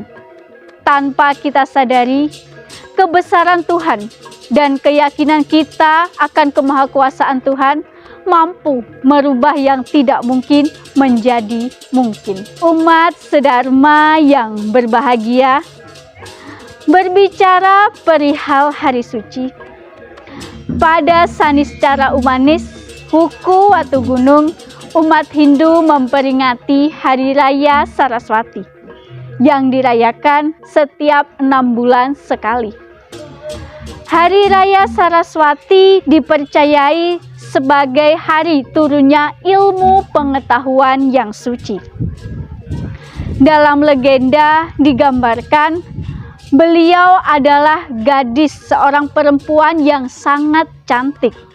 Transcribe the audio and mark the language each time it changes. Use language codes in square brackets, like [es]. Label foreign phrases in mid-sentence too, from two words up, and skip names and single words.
[id] Tanpa kita sadari, kebesaran Tuhan dan keyakinan kita akan kemahakuasaan Tuhan mampu merubah yang tidak mungkin menjadi mungkin. Umat sedharma yang berbahagia, berbicara perihal hari suci, pada saniscara umanis Huku Watu Gunung, umat Hindu memperingati Hari Raya Saraswati yang dirayakan setiap 6 bulan sekali. Hari Raya Saraswati dipercayai sebagai hari turunnya ilmu pengetahuan yang suci. Dalam legenda digambarkan beliau adalah gadis, seorang perempuan yang sangat cantik.